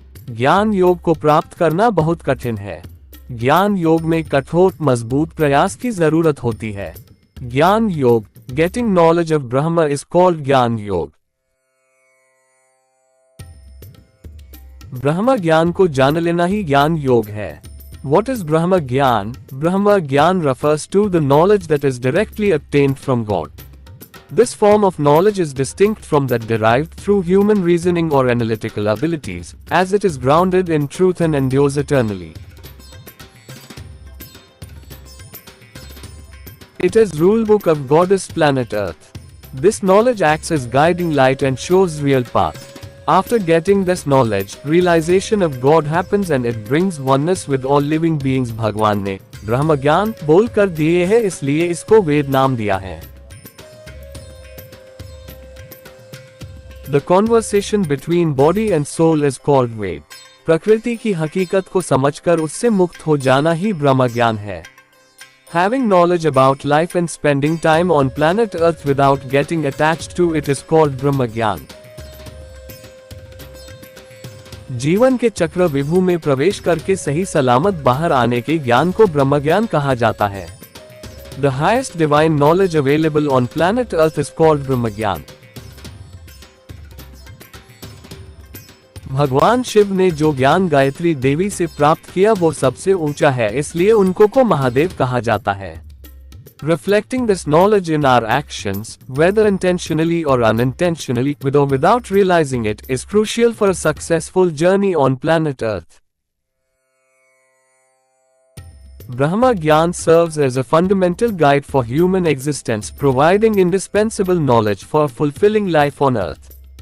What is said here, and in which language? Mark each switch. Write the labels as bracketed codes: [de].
[hi] ज्ञान योग को प्राप्त करना बहुत कठिन है। ज्ञान योग में कठोर मजबूत प्रयास की जरूरत होती है। [en] Gyan yoga getting knowledge of Brahm is called gyan yoga. [hi] ब्रह्म ज्ञान को जान लेना ही ज्ञान योग है। [en] What is Brahma Gyan? Brahma Gyan refers to the knowledge that is directly obtained from God. This form of knowledge is distinct from that derived through human reasoning or analytical abilities, as it is grounded in truth and endures eternally. It is rulebook of goddess planet Earth. This knowledge acts as guiding light and shows real path. After getting this knowledge, realization of God happens and it brings oneness with all living beings. [hi] भगवान ने ब्रह्म ज्ञान बोल कर दिए है, इसलिए इसको वेद नाम दिया है। [en] The conversation between body and soul is called Ved. [hi] प्रकृति की हकीकत को समझकर उससे मुक्त हो जाना ही ब्रह्म ज्ञान है। [en] Having knowledge about life and spending time on planet Earth without getting attached to it is called Brahm gyan. [hi] जीवन के चक्र विभू में प्रवेश करके सही सलामत बाहर आने के ज्ञान को ब्रह्म ज्ञान कहा जाता है। [en] The highest divine knowledge available on planet Earth is called Brahm gyan. [hi] भगवान शिव ने जो ज्ञान गायत्री देवी से प्राप्त किया वो सबसे ऊंचा है, इसलिए उनको को महादेव कहा जाता है। [en] Reflecting this knowledge in our actions, whether intentionally or unintentionally, with or without realizing it, is crucial for a successful journey on planet Earth. Brahma Gyan serves as a fundamental guide for human existence, providing indispensable knowledge for a fulfilling life on Earth.